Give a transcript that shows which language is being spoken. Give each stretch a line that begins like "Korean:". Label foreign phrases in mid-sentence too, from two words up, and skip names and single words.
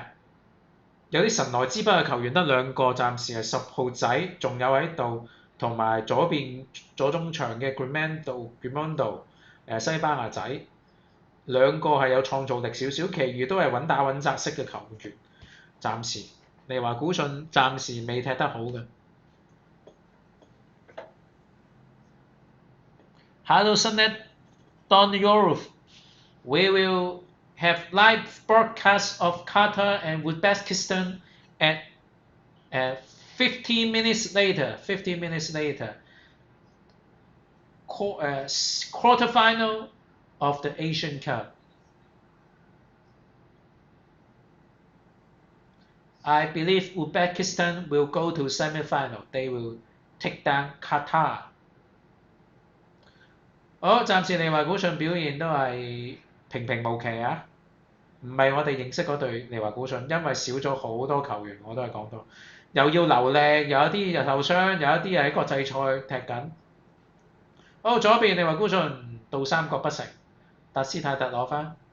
Cantonese: 有啲神來之筆嘅球員得兩個，暫時係10號仔仲有喺度，同埋左邊左中場嘅 Grimondo 西班牙仔，兩個係有創造力少少，其餘都係穩打穩紮式嘅球員，暫時。利華古遜暫時未踢得好嘅。
English: Hello Sunnet Don Yoruf, we will have live broadcast of Qatar and Uzbekistan at 15 minutes later, quarterfinal of the Asian Cup. I believe Uzbekistan will go to semi-final. They will take down Qatar.
Cantonese: 好，暫時利華古遜表現都係平平無奇啊，唔係我哋認識嗰隊利華古遜，因為少咗好多球員，我都係講到，又要留力，有一啲又受傷，有一啲又喺國際賽踢緊。好，左邊利華古遜到三角不成，達斯泰特攞翻。